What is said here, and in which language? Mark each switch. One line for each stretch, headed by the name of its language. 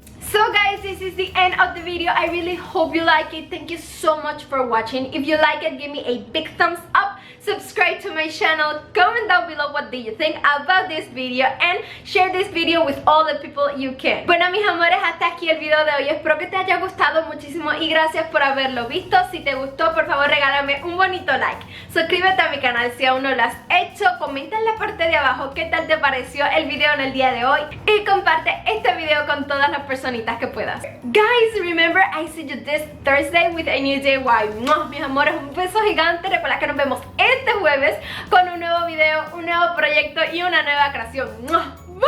English: So guys, this is the end of the video. I really hope you like it. Thank you so much for watching. If you like it, give me a big thumbs up. Subscribe to my channel. Comment down below what do you think about this video. And share this video with all the people you can.
Spanish: Bueno, mis amores, hasta aquí el video de hoy. Espero que te haya gustado muchísimo y gracias por haberlo visto. Si te gustó, por favor regálame un bonito like. Suscríbete a mi canal si aún no lo has hecho. Comenta en la parte de abajo qué tal te pareció el video en el día de hoy. Y comparte este video con todas las personitas que puedas.
English: Guys, remember, I see you this Thursday with a new DIY.
Spanish: Mis amores, un beso gigante. Recuerda que nos vemos este jueves con un nuevo video, un nuevo proyecto y una nueva creación.